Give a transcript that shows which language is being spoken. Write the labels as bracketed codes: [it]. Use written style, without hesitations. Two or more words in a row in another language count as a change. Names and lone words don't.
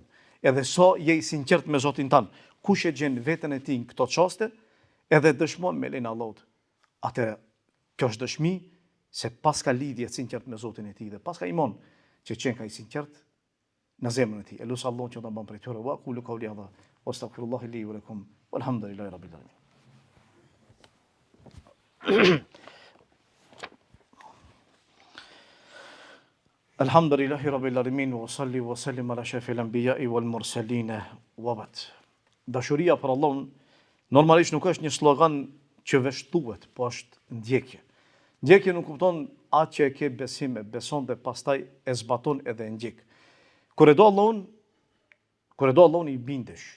[sq] Edhe sa je i sinqert me Zotin tan. Kush e gjen veten e tij në këto çaste, edhe dëshmon me lenin Allahut. Atë kjo është dëshmi se pas ka lidhje sinqert me Zotin e tij dhe pas ka iman që qen ka i sinqert në zemrën e tij. Elus Allahun që ta bën prej tyre. [ar] وقولوا قولي هذا واستغفر الله لي ولكم والحمد لله رب العالمين. الحمد لله رب العالمين وصل وسلم على أشرف الأنبياء والمرسلين وبعد. [sq] Dashuria për Allahun normalisht nuk është një slogan që veshtuhet, po është ndjekje. Ndjekje nuk kupton atë që e ke besim, e beson dhe pastaj e zbaton edhe e ndjek. Kur e do Allahun i bindesh.